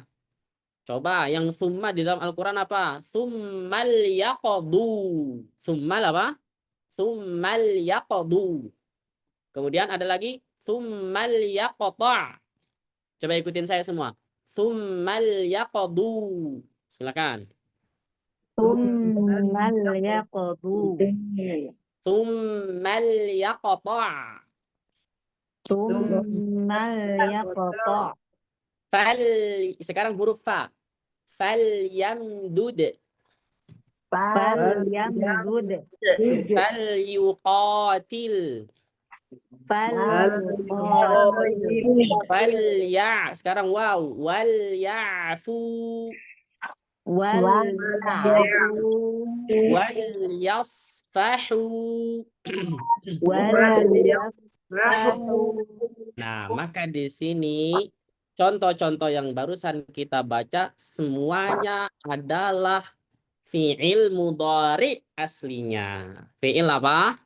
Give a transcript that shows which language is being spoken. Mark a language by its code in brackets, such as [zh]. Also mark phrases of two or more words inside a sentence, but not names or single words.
[id] Coba yang summa di dalam Al-Quran apa? [ar] ثم ليقضوا. ثم apa? ثم ليقضوا. [id] Kemudian ada lagi [ar] ثم ليقطع'. [id] Coba ikutin saya semua. [ar] ثم ليقضوا. [id] Silakan. [ar] ثم ليقضوا. ثم ليقطع'. ثم ليقطع'. [id] Sekarang huruf fa. [ar] فليمدد. فليمدد. فليقاتل. Fal فلي. [id] Sekarang wow. [ar] وليعفوا. wal وليصفحوا. [id] Nah, maka di sini contoh-contoh yang barusan kita baca semuanya adalah [ar] فعل مضارع [id] aslinya. Fi'il apa?